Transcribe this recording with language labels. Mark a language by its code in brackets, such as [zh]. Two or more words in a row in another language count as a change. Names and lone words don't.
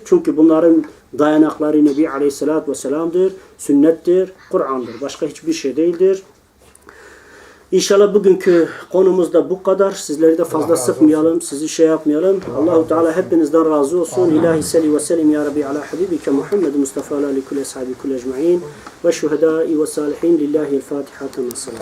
[tr] Çünkü bunların dayanakları Nebi Aleyhisselatü Vesselam'dır, sünnettir, Kur'an'dır. Başka hiçbir şey değildir. İnşallah bugünkü konumuz da bu kadar. Sizleri de fazla sıkmayalım, sizi şey yapmayalım. Allahu Teala hepinizden razı olsun. [ar] إلهي صل و سلم يا ربي على حبيبك محمد مصطفى على كل أصحاب كل أجمعين و الشهداء و الصالحين لله الفاتحة.